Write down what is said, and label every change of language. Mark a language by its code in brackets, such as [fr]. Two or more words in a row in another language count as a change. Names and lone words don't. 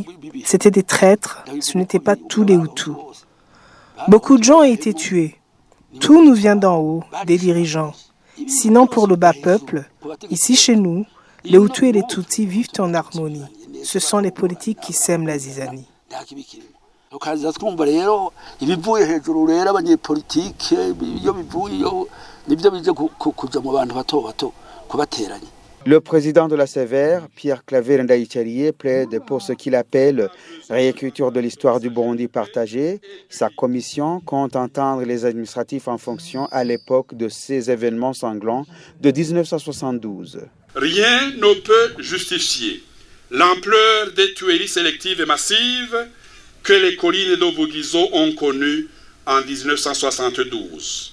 [fr] C'était des traîtres. Ce n'étaient pas tous les Hutus. Beaucoup de gens ont été tués. Tout nous vient d'en haut, des dirigeants. Sinon, pour le bas peuple, ici chez nous, les Hutus et les Tutsis vivent en harmonie. Ce sont les politiques qui sèment la zizanie. [rn] Ukaza twumva rero ibivuye hejuru rero abanyepolitike iyo bivuye nibyo bije kuja mu bantu bato kubateranya. [fr] Le président de la Sévère, Pierre Claver Ndayichariye, plaide pour ce qu'il appelle réécriture de l'histoire du Burundi partagée. Sa commission compte entendre les administratifs en fonction à l'époque de ces événements sanglants de 1972. Rien ne peut justifier l'ampleur des tueries sélectives et massives que les collines de Vugizo ont connues en 1972.